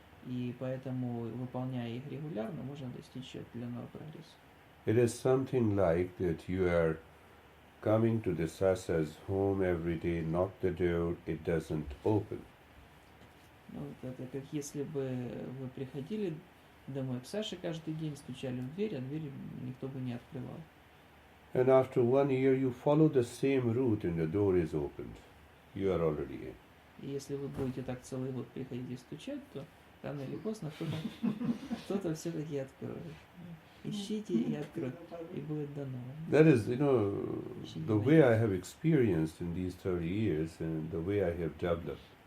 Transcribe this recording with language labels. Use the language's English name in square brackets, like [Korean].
[Russian] И поэтому, выполняя их регулярно, можно достичь определенного прогресса. [English] It is something like that you are coming to the Sasa's home every day, knock the door, it doesn't open. [Russian] Ну, это как если бы вы приходили домой к Саше каждый день, стучали в дверь, а дверь никто бы не открывал. [English] And after 1 year you follow the same route and the door is opened. You are already in. [Russian] И если вы будете так целый год приходить и стучать, то рано или поздно кто-то все-таки откроет. Ищите и откроет, и будет дано. [English] That is, the way I have experienced in these 30 years and the way I have developed.